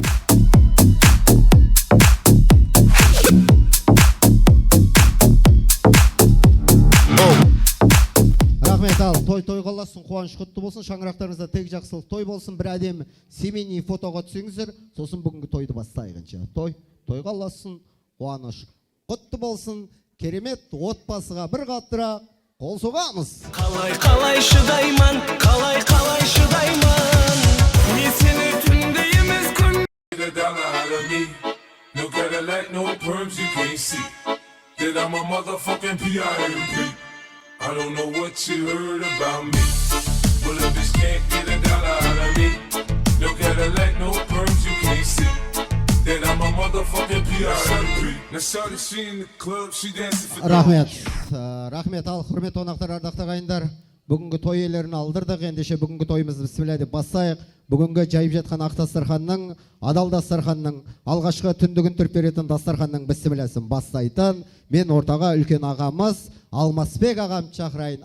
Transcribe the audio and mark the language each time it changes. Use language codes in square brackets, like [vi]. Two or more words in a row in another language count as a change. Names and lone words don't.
[kk] Рахмет, ал, той қаласын, қуаныш құтты болсын, шаңырақтарыңызда тек жақсылық той болсын, бір әдемі [ru] семейный фотоға [kk] түсіңіздер, сосын бүгінгі тойды бастайғанша. Той қаласын, қуаныш құтты болсын, керемет отбасыға бір қаттырақ қол соғамыз. Қалай шыдайман, қалай шыдайман. Мен сені түнде емес күн. [en] Down out of me. No Cadillac, no perms you can't see. That I'm a motherfucking P.I.M.P. I don't know what you heard about me. Well, if this can't get a dollar out of me. No Cadillac, no perms you can't see. That I'm a motherfucking P.I.M.P. Now shawty, she in the club, she dancing for [kk] Рахмет, ал, құрметті қонақтар, ардақты ағайындар. Бүгінгі той иелерін алдырдық, ендеше бүгінгі тойымызды бісміллә деп бастайық. Бүгінгі жайып жатқан ақ дастарханның, адал дастарханның, алғашқы түндігін түріп беретін дастарханның бісмілләсін бастайтын. Мен ортаға үлкен ағамыз Алмасбек ағам шақырайын.